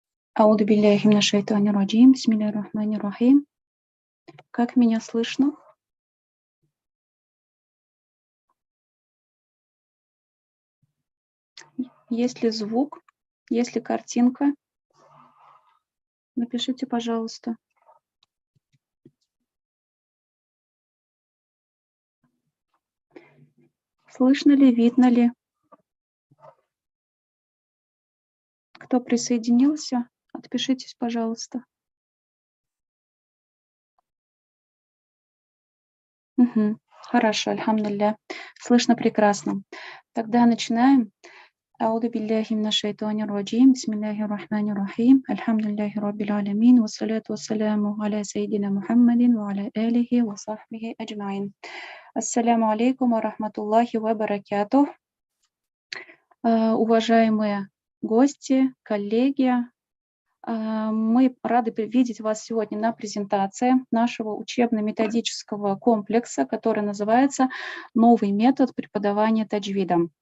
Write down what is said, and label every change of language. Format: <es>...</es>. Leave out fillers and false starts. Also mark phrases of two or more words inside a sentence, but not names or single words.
<ar>أعوذ بالله من الشيطان الرجيم. بسم الله الرحمن الرحيم.</ar> <ru>Как меня слышно? Есть ли звук? Есть ли картинка? Напишите, пожалуйста. Слышно ли, видно ли? Кто присоединился? Отпишитесь, пожалуйста. Угу. Хорошо, альхамдулилля. Слышно прекрасно. Тогда начинаем.</ru> <ar>أعوذ بالله من الشيطان الرجيم بسم الله الرحمن الرحيم الحمد لله رب العالمين والصلاة والسلام على سيدنا محمد وعلى آله وصحبه أجمعين. السلام عليكم ورحمة الله وبركاته.</ar> <ru>Уважаемые гости, коллеги, мы рады видеть вас сегодня на презентации нашего учебно-методического комплекса, который называется «Новый метод преподавания таджвида».</ru>